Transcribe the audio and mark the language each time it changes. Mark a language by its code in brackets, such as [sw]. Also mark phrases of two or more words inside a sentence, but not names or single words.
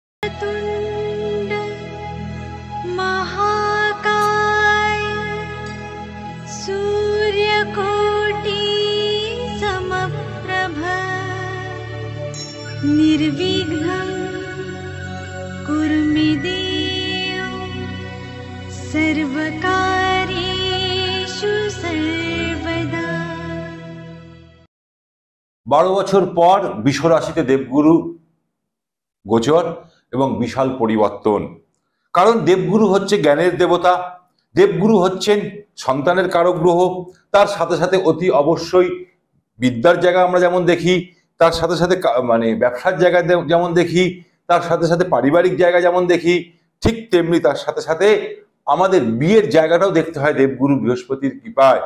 [sa] वक्रतुण्ड महाकाय सूर्यकोटि समप्रभ निर्विघ्नं कुरु मे देव सर्वकार्येषु सर्वदा। [bn] 12 বছর পর বিশ্বরাশিতে দেবগুরু গোচর এবং বিশাল পরিবর্তন। কারণ দেবগুরু হচ্ছে জ্ঞানের দেবতা, দেবগুরু হচ্ছেন সন্তানের কারক গ্রহ। তার সাথে সাথে অতি অবশ্যই বিদ্যার জায়গা আমরা যেমন দেখি, তার সাথে সাথে মানে ব্যবসার জায়গা যেমন দেখি, তার সাথে সাথে পারিবারিক জায়গা যেমন দেখি, ঠিক তেমনি তার সাথে সাথে আমাদের বিয়ের জায়গাটাও দেখতে হয় দেবগুরু বৃহস্পতির কৃপায়।